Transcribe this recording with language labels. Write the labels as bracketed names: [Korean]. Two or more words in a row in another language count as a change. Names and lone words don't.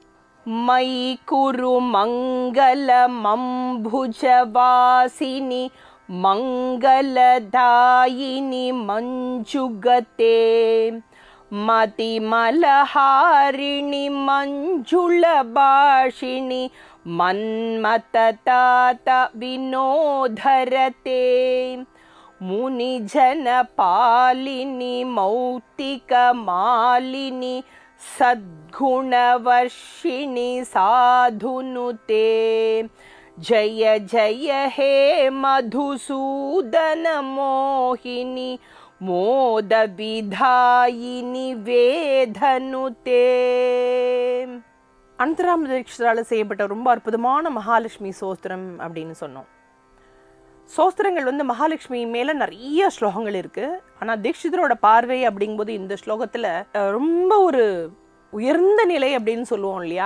[Sanskrit] मयि कुरु मङ्गलम् अम्बुजवासिनि मङ्गलदायिनि मञ्जुगते मतिमलहारिणि मञ्जुलभाषिणि मन्मथतात विनोदरते मुनिजनपालिनि मौक्तिकमालिनि सद्गुणवर्षिणि साधुनुते जय जय हे मधुसूदन मोहिनी मोदविधायिनी वेधनुते. [Tamil] அனந்தராம தீட்சிதரால் செய்யப்பட்ட ரொம்ப அற்புதமான மகாலட்சுமி சோஸ்திரம் அப்படின்னு சொன்னோம். சோஸ்திரங்கள் மகாலட்சுமி மேல நிறைய ஸ்லோகங்கள் இருக்கு. ஆனா தீட்சிதரோட பார்வை அப்படிங்கும்போது இந்த ஸ்லோகத்துல ரொம்ப ஒரு உயர்ந்த நிலை அப்படின்னு சொல்லுவோம் இல்லையா?